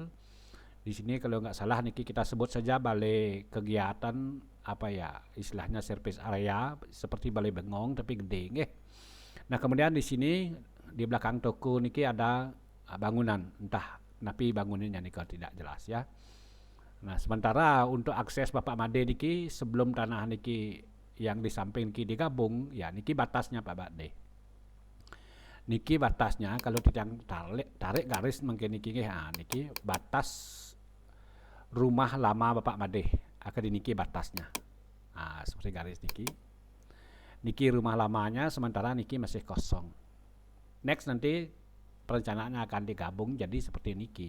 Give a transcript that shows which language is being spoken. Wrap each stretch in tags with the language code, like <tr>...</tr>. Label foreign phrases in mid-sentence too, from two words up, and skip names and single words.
<id>Di sini kalau nggak salah niki kita sebut saja balai kegiatan apa ya istilahnya</id> <en>service area</en> <id>seperti balai bengong tapi gede Nah kemudian di sini di belakang toko niki ada bangunan, entah tapi bangunannya niki tidak jelas ya. Nah sementara untuk akses Bapak Made niki sebelum tanah niki yang di samping niki digabung ya niki batasnya Pak Made. Niki batasnya kalau titiang tarik garis mungkin niki niki batas rumah lama Bapak Made akan niki batasnya. Nah, seperti garis niki rumah lamanya, sementara niki masih kosong. Next nanti perencanaannya akan digabung jadi seperti niki.</id>